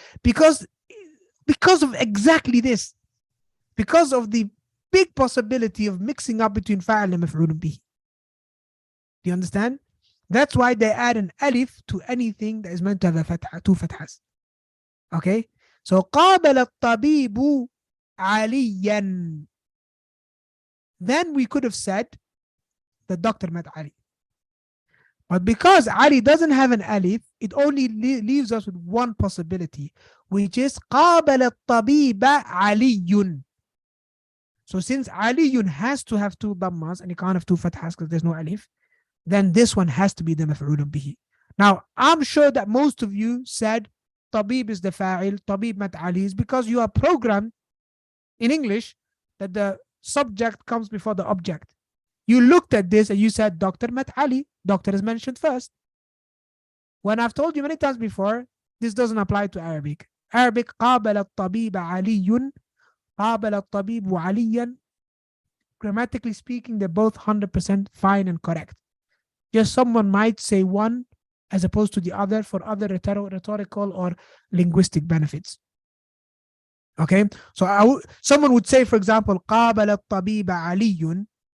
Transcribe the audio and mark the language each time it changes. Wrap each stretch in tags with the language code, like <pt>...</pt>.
<en>Because of exactly this. Because of the big possibility of mixing up between fa'al and maf'ulun bihi. Do you understand? That's why they add an alif to anything that is meant to have a fatha, two fathas. Okay?</en> <ar>So قابل الطبيب عليا.</ar> <en>Then we could have said the doctor met Ali. But because Ali doesn't have an alif, it only leaves us with one possibility, which is</en> <ar>قابل الطبيب علي.</ar> <en>So since aliyun has to have two dhammas and you can't have two fathas because there's no alif, then this one has to be the maf'ulun bihi. Now, I'm sure that most of you said tabib is the fa'il, tabib mat Ali, is because you are programmed in English that the subject comes before the object. You looked at this and you said Dr. mat Ali, doctor is mentioned first. When I've told you many times before, this doesn't apply to Arabic.</en> <ar>Arabic, قابل الطبيب علي, قابل الطبيب عليا.</ar> <en>Grammatically speaking, they're both 100% fine and correct. Just someone might say one as opposed to the other for other rhetorical or linguistic benefits. Okay, so someone would say, for example,</en> <ar>قابل الطبيب علي.</ar>